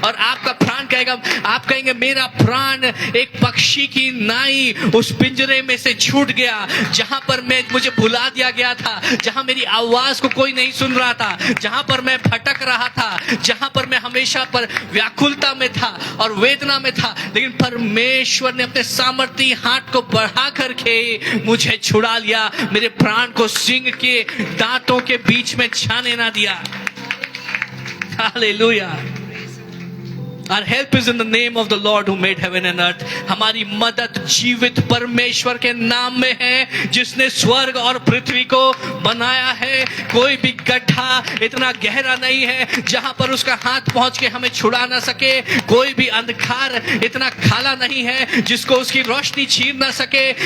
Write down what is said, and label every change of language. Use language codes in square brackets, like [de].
[hi] और आपका प्राण कहेगा, आप कहेंगे मेरा प्राण एक पक्षी की नाई उस पिंजरे में से छूट गया, जहां पर मुझे भुला दिया गया था, जहां मेरी आवाज को कोई नहीं सुन रहा था, जहां पर मैं भटक रहा था, जहां पर मैं हमेशा पर व्याकुलता में था और वेदना में था। लेकिन परमेश्वर ने अपने सामर्थी हाथ को बढ़ा करके मुझे छुड़ा लिया, मेरे प्राण को सिंह के दांतों के बीच में छाने ना दिया। Hallelujah. [en] Our help is in the name of the Lord who made heaven and earth. [hi] हमारी मदद जीवित परमेश्वर के नाम में है, जिसने स्वर्ग और पृथ्वी को बनाया है। कोई भी गड्ढा इतना गहरा नहीं है जहां पर उसका हाथ पहुंच के हमें छुड़ा ना सके। कोई भी अंधकार इतना काला नहीं है जिसको उसकी रोशनी छीन ना सके।